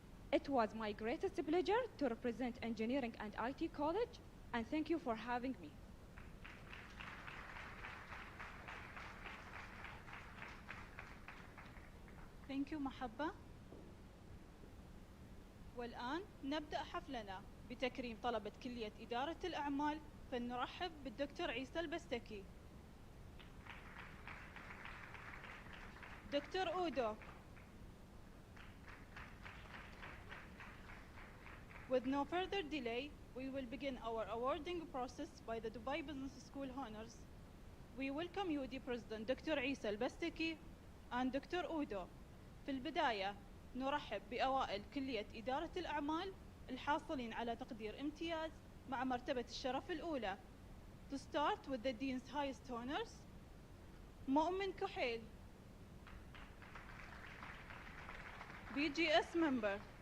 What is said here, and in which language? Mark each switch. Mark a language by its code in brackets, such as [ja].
[en] It was my greatest pleasure to represent Engineering and IT College, and thank you for having me. Thank you محبة. [ar] والآن نبدأ حفلنا بتكريم طلبة كلية إدارة الأعمال، فلنرحب بالدكتور عيسى البستكي. [en] Dr. Udo. With no further delay, we will begin our awarding process by the Dubai Business School Honors. We welcome UD President Dr. عيسى البستكي and Dr. Udo. [ar] في البداية نرحب بأوائل كلية إدارة الأعمال الحاصلين على تقدير امتياز مع مرتبة الشرف الأولى. [en] To start with the Dean's highest honors, مؤمن كحيل, BGS member.